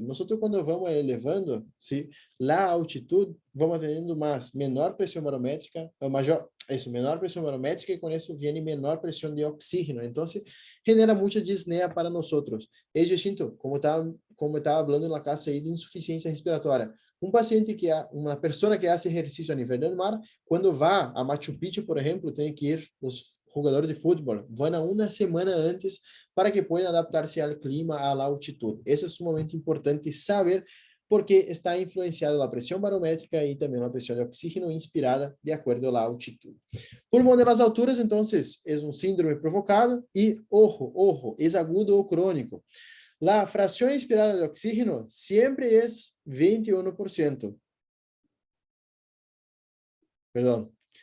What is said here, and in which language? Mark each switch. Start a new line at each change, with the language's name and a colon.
Spanish: Nosotros cuando vamos elevando, ¿sí? La altitud, vamos teniendo más, menor presión barométrica, o mayor, eso, menor presión barométrica y con eso viene menor presión de oxígeno. Entonces, genera mucha disnea para nosotros. Es distinto, como estaba hablando en la clase ahí de insuficiencia respiratória.
Portuguese: Um paciente uma pessoa que faz exercício a nível do mar, quando vá a Machu Picchu, por exemplo, tem que ir, os jogadores de futebol vão uma semana antes para que possam adaptar-se ao clima, à altitude. Isso é sumamente importante saber, porque está influenciado a pressão barométrica e também a pressão de oxígeno inspirada de acordo à altitude. Pulmão
Spanish: de las alturas,
Portuguese: então, é um síndrome provocado e, ojo, é agudo ou crônico.
Spanish: La fracción inspirada de oxígeno siempre es 21%. Perdón.